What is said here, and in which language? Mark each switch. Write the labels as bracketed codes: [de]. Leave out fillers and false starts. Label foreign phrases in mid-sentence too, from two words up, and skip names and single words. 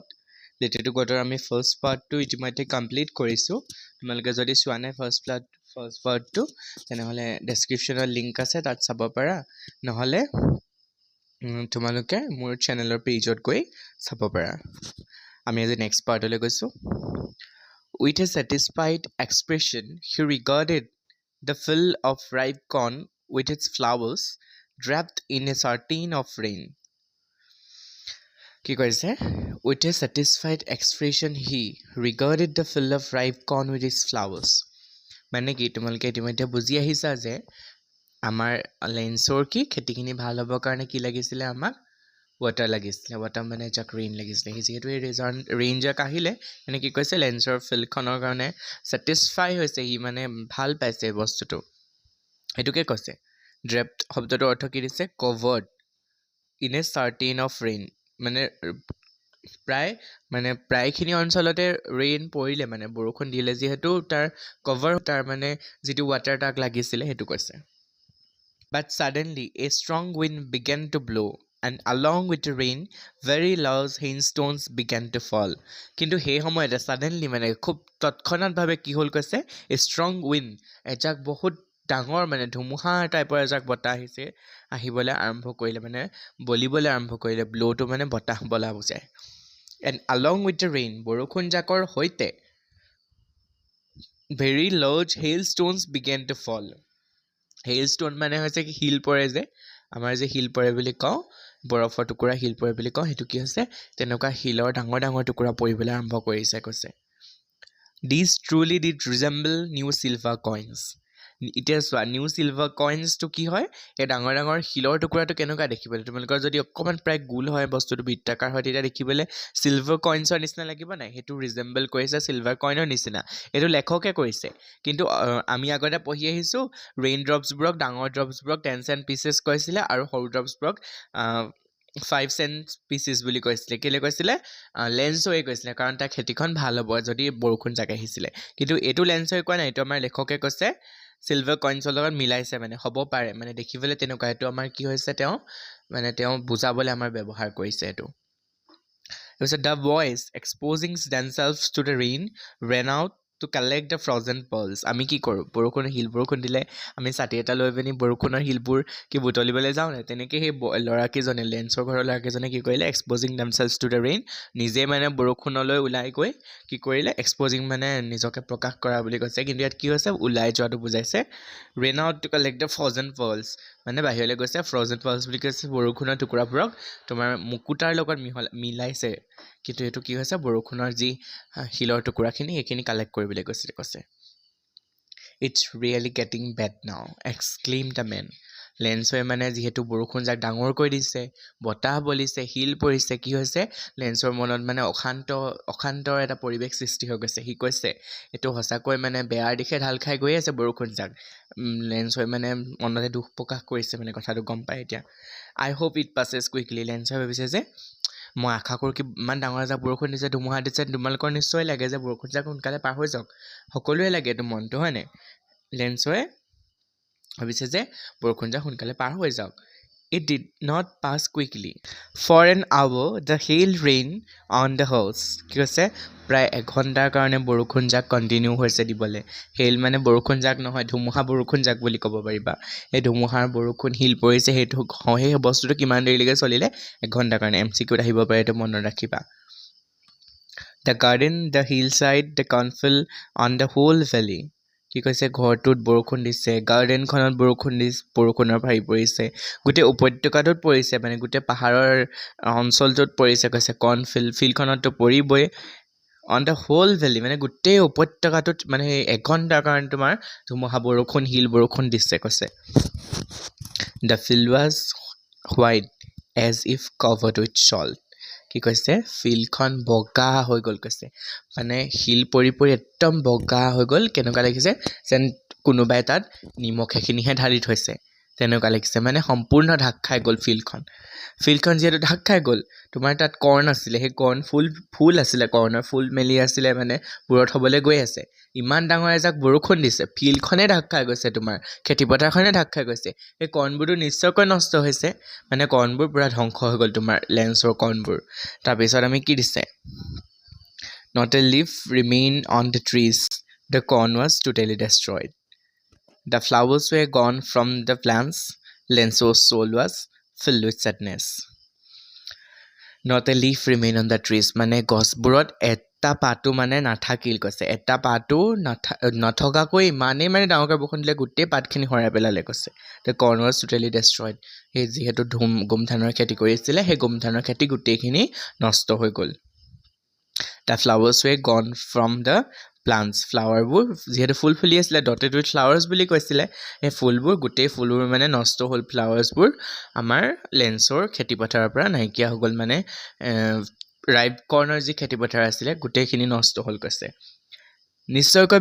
[as] লেটাৰ টু গডৰ আমি [en] first partটো [as] ইতিমধ্যে কমপ্লিট কৰিছো। তোমালোকে যদি চোৱা নাই [en] first partটো [as] তেনেহলে [en] descriptionৰ link [as] আছে তাত চাব পাৰা, নহলে তোমালোকে মোৰ [en] channelৰ pageত [as] গৈ চাব পাৰা। আমি আজি [en] next partলৈ [as] গৈছো। [en] With a satisfied expression, he regarded the field of ripe corn with its flowers draped in a curtain of rain. [as] কি কৈছে? [en] With a satisfied expression, he regarded the field of ripe corn with its flowers. [as] মানে কি তোমালোকে ইতিমধ্যে বুজি আহিছা যে আমাৰ লেন্সৰ কি খেতিখিনি ভাল হ'বৰ কাৰণে কি লাগিছিলে আমাক water লাগিছিলে, water মানে যাক rain লাগিছিলে। যেহেতু এই rain যাক আহিলে মানে কি কৈছে লেন্সৰ ফিল্ডখনৰ কাৰণে satisfy হৈছে, ই মানে ভাল পাইছে বস্তুটো, এটোকে কৈছে। draped শব্দটোৰ অৰ্থ কি দিছে? [en] covered in a curtain of rain, [as] মানে প্ৰায়খিনি অঞ্চলতে rain পৰিলে মানে বৰষুণ দিলে, যেহেতু তাৰ cover তাৰ মানে যিটো water তাক লাগিছিলে সেইটো কৈছে। [en] But suddenly a strong wind began to blow, and along with the rain very large hailstones began to fall. [as] কিন্তু সেই সময়তে suddenly মানে খুব তৎক্ষণাত ভাবে কি হল কৈছে [en] a strong wind, [as] এজাক বহুত ডাঙৰ মানে ধুমুহা টাইপৰ এজাক বতাহ আহিছে, আহিবলৈ আৰম্ভ কৰিলে মানে বলিবলৈ আৰম্ভ কৰিলে। ব্ল'টো মানে বতাহ বলা বুজায়। [en] and along with the rain, [as] বৰষুণ জাকৰ সৈতে [en] very large hailstones began to fall. [as] hailstone মানে হৈছে কি শিল পৰে যে, আমাৰ যে শিল পৰে বুলি কওঁ, বৰফৰ টুকুৰা শিল পৰে বুলি কওঁ, সেইটো কি হৈছে তেনেকুৱা শিলৰ ডাঙৰ ডাঙৰ টুকুৰা পৰিবলৈ আৰম্ভ কৰিছে কৈছে। [en] These truly did resemble new silver coins. [as] এতিয়া চোৱা [en] new silver coinsটো [as] কি হয়, এই ডাঙৰ ডাঙৰ শিলৰ টুকুৰাটো কেনেকুৱা দেখিবলৈ, তোমালোকৰ যদি অকণমান প্ৰায় গোল হয় বস্তুটো বৃত্তাকাৰ হয় তেতিয়া দেখিবলৈ [en] silver coinsৰ [as] নিচিনা লাগিব নাই? সেইটো ৰিজেম্বল কৰিছে [en] silver coinৰ [as] নিচিনা, এইটো লেখকে কৰিছে। কিন্তু আমি আগতে পঢ়ি আহিছো [en] rain dropsবোৰক, [as] ডাঙৰ ড্ৰপছবোৰক [en] 10 cent pieces [as] কৈছিলে আৰু সৰু ড্ৰপছবোৰক [en] 5 cent pieces [as] বুলি কৈছিলে। কেলে কৈছিলে? লেন্স হৈ কৈছিলে, কাৰণ তাৰ খেতিখন ভাল হ'ব যদি বৰষুণ জাক আহিছিলে। কিন্তু এইটো লেন্স হৈ কোৱা নাই, এইটো আমাৰ লেখকে কৈছে [en] silver coinsৰ [as] লগত মিলাইছে, মানে হ'ব পাৰে মানে দেখিবলৈ তেনেকুৱা। এইটো আমাৰ কি হৈছে তেওঁ বুজাবলৈ আমাৰ ব্যৱহাৰ কৰিছে এইটো। [en] The boys exposing themselves to the rain ran out to collect the frozen pearls. [as] আমি কি কৰোঁ? বৰষুণ দিলে আমি ছাতি এটা লৈ পিনি বৰষুণৰ শিলবোৰ কি বুটলিবলৈ যাওঁ নাই? তেনেকৈ সেই ল'ৰাকেইজনে লেন্সৰ ঘৰৰ ল'ৰাকেইজনে কি কৰিলে? [en] exposing themselves to the rain, [as] নিজে মানে বৰষুণলৈ ওলাই গৈ কি কৰিলে? exposing মানে নিজকে প্ৰকাশ কৰা বুলি কৈছে, কিন্তু ইয়াত কি হৈছে? ওলাই যোৱাটো বুজাইছে। [en] ran out to collect the frozen pearls, [as] মানে বাহিৰলৈ গৈছে। [en] frozen pearls [as] বুলি কৈছে বৰষুণৰ টুকুৰাবোৰক তোমাৰ মুকুতাৰ লগত মিলাইছে, কিন্তু এইটো কি হৈছে? বৰষুণৰ যি শিলৰ টুকুৰাখিনি সেইখিনি কালেক্ট কৰিবলৈ কৈছে। [en] It's really getting bad now, exclaimed the man. [as] লেন্সই মানে যিহেতু বৰষুণ যাক ডাঙৰ কৰি দিছে, বতাহ বলিছে, শিল পৰিছে, কি হৈছে? লেন্সৰ মনত মানে অশান্তৰ এটা পৰিৱেশ সৃষ্টি হৈ গৈছে। সি কৈছে এইটো সঁচাকৈ মানে বেয়াৰ দিশে ঢাল খাই গৈ আছে বৰষুণ যাক। লেন্সই মানে মনতে দুখ প্ৰকাশ কৰিছে, মানে কথাটো গম পায় এতিয়া। [en] I hope it passes quickly. [as] লেন্সই ভাবিছে যে মই আশা কৰোঁ কি ইমান ডাঙৰ এজাক বৰষুণ দিছে, ধুমুহা দিছে, তোমালোকৰ নিশ্চয় লাগে যে বৰষুণ যাক সোনকালে পাৰ হৈ যাওক, সকলোৱে লাগে এইটো মনটো, হয় নাই? লেন্সই ভাবিছে যে বৰষুণ যাক সোনকালে পাৰ হৈ যাওক। [en] It did not pass quickly. For an hour the hail rained on the house. কি কৈছে? [as] প্ৰায় এঘণ্টাৰ কাৰণে বৰষুণ যাক কণ্টিনিউ হৈছে দিবলৈ। হেইল মানে বৰষুণ যাক নহয়, ধুমুহা বৰষুণ যাক বুলি ক'ব পাৰিবা। এই ধুমুহাৰ বৰষুণ শিল পৰিছে, সেই বস্তুটো কিমান দেৰিলৈকে চলিলে? এঘণ্টাৰ কাৰণে। MCQত আহিব পাৰে, এইটো মনত ৰাখিবা। [en] The garden, the hillside, the cornfield, on the whole valley. [as] কি কৈছে? ঘৰটোত বৰষুণ দিছে, গাৰ্ডেনখনত বৰষুণৰ ভাৰি পৰিছে, গোটেই উপত্যকাটোত পৰিছে, মানে গোটেই পাহাৰৰ অঞ্চলটোত পৰিছে কৈছে। ফিল্ডখনততো পৰিবই। [en] on the whole valley [as] মানে গোটেই উপত্যকাটোত মানে এঘণ্টাৰ কাৰণে তোমাৰ ধুমুহা বৰষুণ শিল বৰষুণ দিছে কৈছে। [en] The field was white as if covered with salt. [as] কি কৈছে? ফিল্ডখন বগা হৈ গ'ল কৈছে, মানে শিল পৰি একদম বগা হৈ গ'ল। কেনেকুৱা লাগিছে? যেন কোনোবাই তাত নিমখ এখিনিহে ঢালি থৈছে, তেনেকুৱা লাগিছে মানে সম্পূৰ্ণ ঢাক খাই গ'ল ফিল্ডখন যিহেতু ঢাক খাই গ'ল তোমাৰ তাত কৰ্ণ আছিলে সেই কৰ্ণ ফুল আছিলে কৰ্ণৰ ফুল মেলি আছিলে মানে পুৰত হ'বলৈ গৈ আছে ইমান ডাঙৰ এজাক বৰষুণ দিছে ফিল্ডখনে ঢাক খাই গৈছে তোমাৰ খেতিপথাৰখনে ঢাক খাই গৈছে সেই কৰ্ণবোৰতো নিশ্চয়কৈ নষ্ট হৈছে মানে কৰ্ণবোৰ পুৰা ধ্বংস হৈ গ'ল তোমাৰ লেন্সৰ কৰ্ণবোৰ তাৰপিছত আমি কি দিছে [en] Not a leaf remained on the trees. The corn was totally destroyed. The flowers were gone from the plants. Lenso's soul was filled with sadness. Not a leaf remained on the trees. [as] মানে গছবোৰত এটা পাতো মানে নাথাকিল কৈছে এটা পাতো নথকাকৈ ইমানেই মানে ডাঙৰকৈ বৰষুণ দিলে গোটেই পাতখিনি হৰাই পেলালে কৈছে [en] The corn was totally destroyed. [as] সেই যিহেতু গোম ধানৰ খেতি কৰিছিলে সেই গোম ধানৰ খেতি গোটেইখিনি নষ্ট হৈ গ'ল [en] The flowers were gone from the plants. [as] ফ্লাৱাৰবোৰ যিহেতু ফুল ফুলি আছিলে [en] dotted with flowers [as] বুলি কৈছিলে সেই ফুলবোৰ গোটেই ফুলবোৰ মানে নষ্ট হ'ল ফ্লাৱাৰ্ছবোৰ আমাৰ লেন্সৰ খেতিপথাৰৰ পৰা নাইকিয়া হৈ গ'ল মানে [en] ripe cornৰ [as] যি খেতিপথাৰ আছিলে গোটেইখিনি নষ্ট হ'ল কৈছে নিশ্চয়কৈ